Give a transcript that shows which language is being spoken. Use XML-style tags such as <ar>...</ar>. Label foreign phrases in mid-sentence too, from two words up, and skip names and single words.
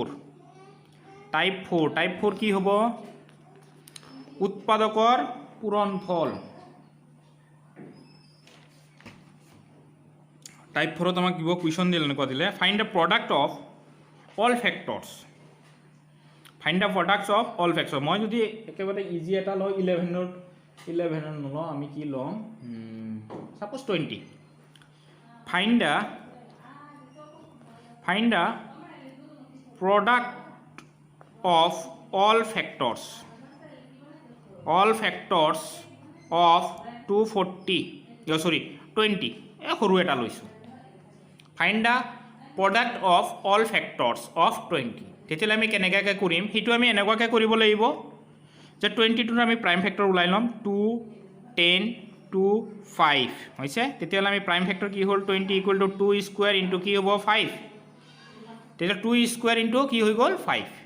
<as>4 কি হ'ব উৎপাদকৰ পূৰণফল টাইপ 4 আমাক দিব কোৱেশ্চন দিলে এনেকুৱা দিলে</as> <en>find the product of all factors</en> <as>মই যদি একেবাৰে ইজি এটা লও 11 নলও আমি কি লম সাপোজ 20 ফাইন্ড</as> <en>the product of all factors of 20</en> <as>সৰু এটা লৈছো</as> <en>find the product of all factors of 20</en> <as>তেতিয়ালে আমি কেনেকৈ কৰিম হেতু আমি এনেকুৱাকৈ কৰিব লাগিব যে 20 টোৰ আমি</as> <en>prime factor</en> <as>উলাই লম 2 10 2 5 হৈছে তেতিয়ালে আমি</as> <en>prime factor</en> <as>কি হ'ল 20 = 2</as> <en>square into</en> <as>কি হ'ব 5 তেতিয়া 2</as> <en>square into</en> <as>কি হৈ গ'ল 5</as>